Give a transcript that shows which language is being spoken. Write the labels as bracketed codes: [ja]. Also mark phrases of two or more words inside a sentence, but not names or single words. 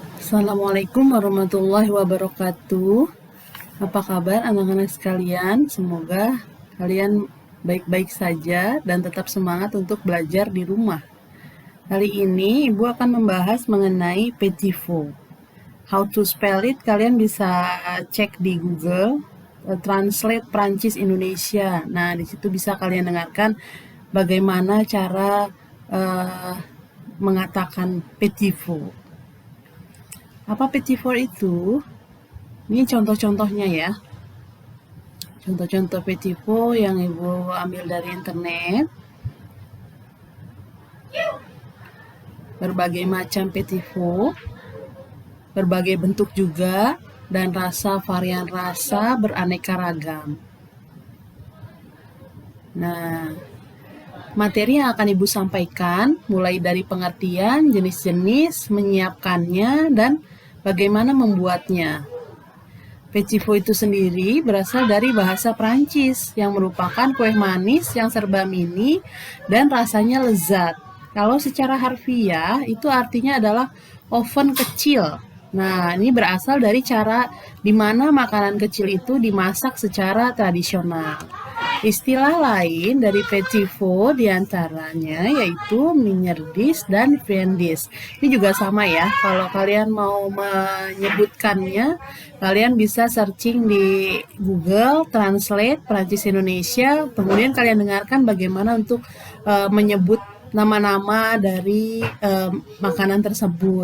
[ar] السلام عليكم ورحمة الله وبركاته. [id] Apa kabar anak-anak sekalian? Semoga kalian baik-baik saja dan tetap semangat untuk belajar di rumah. Kali ini Ibu akan membahas mengenai [fr] petit four. [en] How to spell it, [id] kalian bisa cek di Google, translate Prancis Indonesia. Nah, di situ bisa kalian dengarkan bagaimana cara mengatakan [fr] petit four. [id] Apa [fr] petit four [id] itu? Ini contoh-contohnya ya. Contoh-contoh [fr] petit four [id] yang Ibu ambil dari internet. Berbagai macam [fr] petit four, [id] berbagai bentuk juga, dan varian rasa beraneka ragam. Nah, materi yang akan Ibu sampaikan mulai dari pengertian, jenis-jenis, menyiapkannya, dan bagaimana membuatnya. [fr] Petit four [id] itu sendiri berasal dari bahasa Prancis yang merupakan kue manis yang serba mini dan rasanya lezat. Kalau secara harfiah itu artinya adalah oven kecil. Nah, ini berasal dari cara di mana makanan kecil itu dimasak secara tradisional. Istilah lain dari [fr] petit four [id] diantaranya yaitu mignardise dan friandise. Ini juga sama ya, kalau kalian mau menyebutkannya, kalian bisa searching di Google Translate Prancis Indonesia, kemudian kalian dengarkan bagaimana untuk menyebut nama-nama dari makanan tersebut.